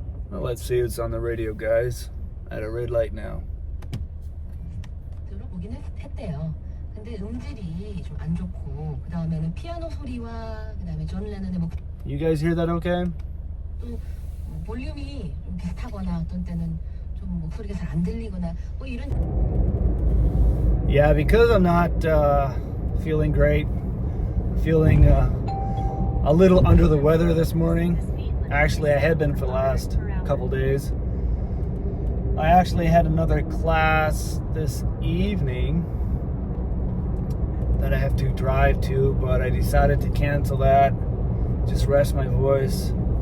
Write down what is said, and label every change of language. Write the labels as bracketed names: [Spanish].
[English] Well, let's see what's on the radio, guys. At a red light now. [Korean] 들어보긴 했대요. 근데 음질이 좀 안 좋고 그 다음에는 피아노 소리와 그 다음에 존 레논의 목. [English] You guys hear that okay? [Korean] 또 볼륨이 좀 비슷하거나 어떤 때는 좀 목소리가 잘 안 들리거나 뭐 이런. [English] Yeah, because I'm not feeling great, feeling a little under the weather this morning. Actually, I had been for the last couple days. I actually had another class this evening that I have to drive to, but I decided to cancel that, just rest my voice.